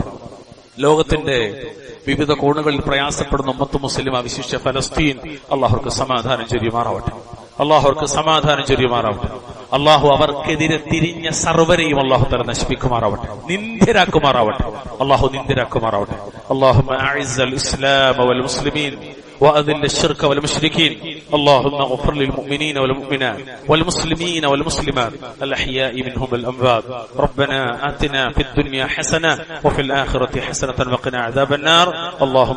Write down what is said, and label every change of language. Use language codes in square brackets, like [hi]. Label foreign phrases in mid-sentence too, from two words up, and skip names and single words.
[ml] ലോകത്തിന്റെ വിവിധ കോണുകളിൽ പ്രയാസപ്പെടുന്ന ഉമ്മത്ത് മുസ്ലിം, വിശിഷ്യ ഫലസ്തീൻ, അള്ളാഹുർക്ക് സമാധാനം ചൊരിയുമാറാവട്ടെ. അള്ളാഹുർക്ക് സമാധാനം ചൊരിയുമാറാവട്ടെ. അള്ളാഹു അവർക്കെതിരെ തിരിഞ്ഞ സർവരെയും [ar] الله تعالى [ml] നശിപ്പിക്കുമാറാവട്ടെ, നിന്ദരാക്കുമാറാവട്ടെ. അള്ളാഹു നിന്ദരാക്കുമാറാവട്ടെ. [ar] اللهم أعز الإسلام والمسلمين وأذل الشرك والمشركين. اللهم اغفر للمؤمنين والمؤمنات والمسلمين والمسلمات الأحياء منهم والأموات. ربنا آتنا في الدنيا حسنة وفي الآخرة حسنة وقنا عذاب النار.